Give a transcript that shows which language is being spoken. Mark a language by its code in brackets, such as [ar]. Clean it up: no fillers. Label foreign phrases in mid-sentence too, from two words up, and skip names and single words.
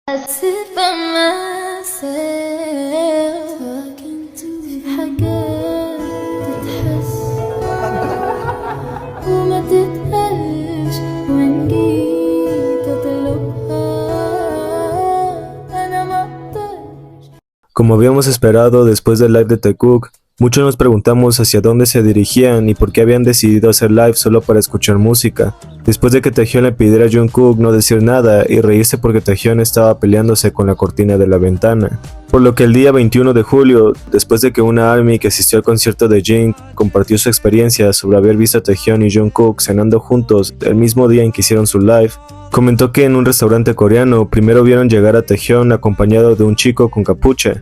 [en] sit by myself talking to [ar] في حاجات تتحس وما تتقالش وإن جيت أطلبها أنا مقدرش. [es] Como habíamos esperado después del live de Taekook, muchos nos preguntamos hacia dónde se dirigían y por qué habían decidido hacer live solo para escuchar música, después de que Taehyun le pidiera a Jungkook no decir nada y reírse porque Taehyun estaba peleándose con la cortina de la ventana. Por lo que el día 21 de julio, después de que una ARMY que asistió al concierto de Jin compartió su experiencia sobre haber visto a Taehyun y Jungkook cenando juntos el mismo día en que hicieron su live, comentó que en un restaurante coreano primero vieron llegar a Taehyun acompañado de un chico con capucha.